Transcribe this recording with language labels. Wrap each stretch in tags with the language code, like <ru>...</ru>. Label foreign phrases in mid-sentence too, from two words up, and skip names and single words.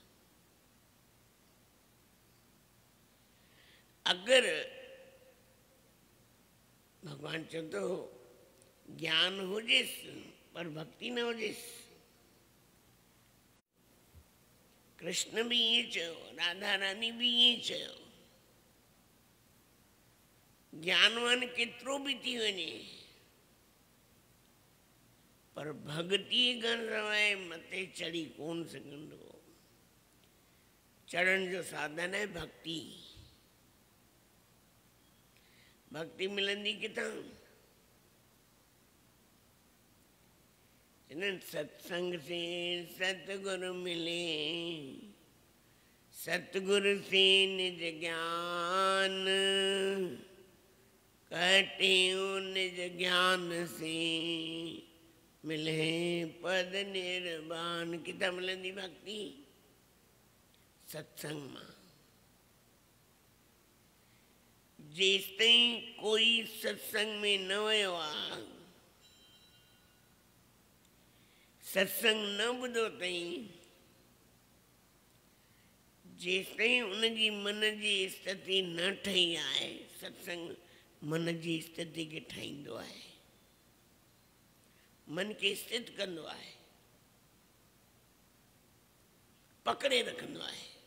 <sd>अगरि भगवान चवे थो ज्ञान हुजेसि पर भक्ति न हुजेसि। कृष्ण भी ईअं चयो, राधा रानी भी ईअं चयो, ज्ञानवान केतिरो भी थी वञे पर भक्ति खां सवाइ मथे चढ़ी कोन सघंदो। चढ़ण जो साधन है भक्ति। भक्ति मिलंदी किथां?</sd> <hi>सत्संग से सतगुरु मिले, सतगुरु से निज ज्ञान, कटे निज ज्ञान से मिले पद निर्वाण।</hi> <sd>किथां मिलंदी भक्ति? सत्संग मां। जेसिताईं कोई सत्संग में न वयो आहे, सत्संग न ॿुधो अथई, जेसिताईं उनजी मन जी स्थिति न ठही आहे, सत्संग मन जी स्थिति खे ठाहींदो आहे, मन खे स्थित कंदो आहे, पकड़े रखंदो आहे।</sd>